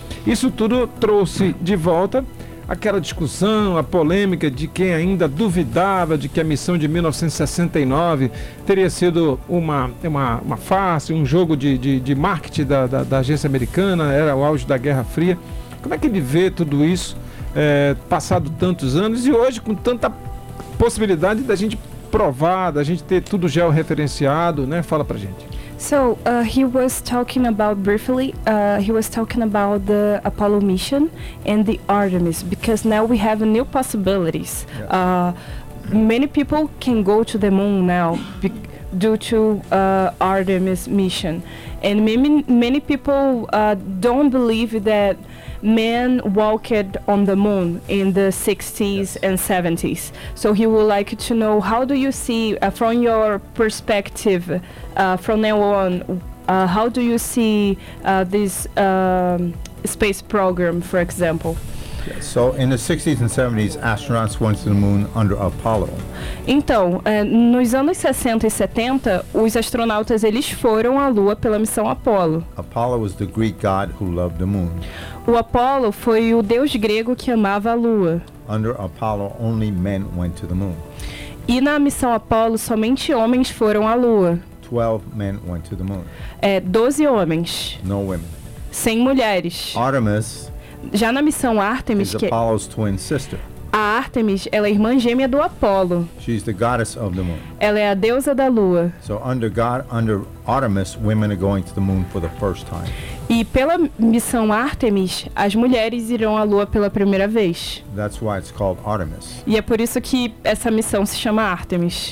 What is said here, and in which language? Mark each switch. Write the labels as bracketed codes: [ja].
[pt] Isso tudo trouxe de volta aquela discussão, a polêmica de quem ainda duvidava de que a missão de 1969 teria sido uma farsa, um jogo de marketing da agência americana, era o auge da Guerra Fria. Como é que ele vê tudo isso passado tantos anos e hoje com tanta possibilidade da gente provar, da gente ter tudo georreferenciado, né? Fala pra gente. [en] So, he was talking about briefly, he was talking about the Apollo mission and the Artemis, because now we have new possibilities. Yeah. Many people can go to the moon now due to Artemis mission. And many people don't believe that men walked on the moon in the 60s yes. and 70s. So he would like to know, how do you see from your perspective, from now on, how do you see this space program, for example? So in the 60s and 70s, astronauts went to the moon under Apollo. [pt] Então, nos anos 60 e 70, os astronautas eles foram à Lua pela missão Apollo. [en] Apollo was the Greek god who loved the moon. [pt] O Apollo foi o deus grego que amava a Lua. [en] Under Apollo, only men went to the moon. [pt] E na missão Apollo, somente homens foram à Lua. [en] 12 men went to the moon. [pt] 12 homens. [en] No women. [pt] Sem mulheres. [en] Artemis. [pt] Já na missão Artemis, [en] que Apollo's twin sister. [pt] A Artemis, ela é irmã gêmea do Apolo. [en] She's the goddess of the moon. [pt] Ela é a deusa da lua. [en] So under God, under Artemis, women are going to the moon for the first time. [pt] E pela missão Artemis, as mulheres irão à lua pela primeira vez. [en] That's why it's called Artemis. [pt] E é por isso que essa missão se chama Artemis.